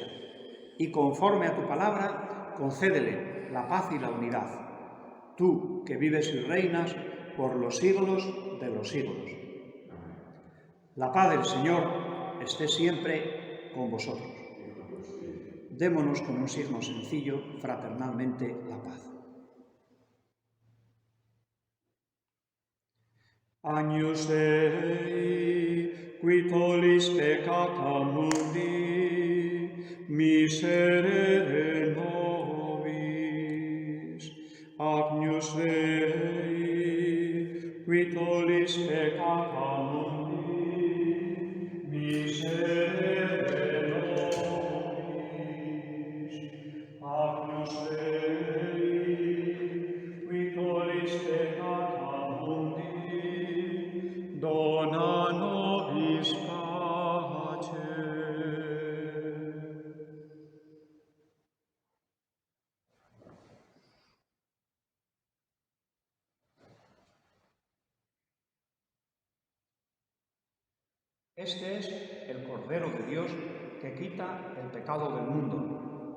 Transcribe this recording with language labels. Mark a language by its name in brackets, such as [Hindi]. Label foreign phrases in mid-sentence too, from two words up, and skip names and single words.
[Spanish] Y conforme a tu palabra, concédele la paz y la unidad. Tú, que vives y reinas por los siglos de los siglos. La paz del Señor esté siempre con vosotros. Démonos con un signo sencillo, fraternalmente, la paz. [Latin] Agnus Dei, qui tollis peccata mundi, miserere nobis. Agnus Dei, qui tollis peccata mundi, miserere nobis. Agnus Dei, qui tollis peccata mundi, dona nobis pace. [Spanish] Este es el Cordero de Dios que quita el pecado del mundo.